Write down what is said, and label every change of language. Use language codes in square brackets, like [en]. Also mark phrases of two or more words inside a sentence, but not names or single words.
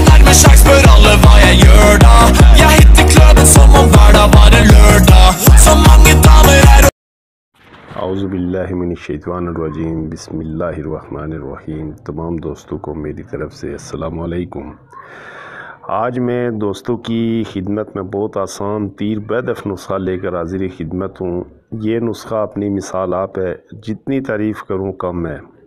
[no] med sjekk, spør alle hva jeg gjør da. Jeg hitter klubben som om hverdag var en lørdag. Så mange damer her. [ar] اعوذ باللہ من الشیطان الرجیم، بسم اللہ الرحمن الرحیم۔ [ur] تمام دوستوں کو میری طرف سے [ar] السلام علیکم۔ [ur] آج میں دوستوں کی خدمت میں بہت آسان تیر بہدف نسخہ لے کر حاضر خدمت ہوں۔ یہ نسخہ اپنی مثال آپ ہے، جتنی تعریف کروں کم ہے۔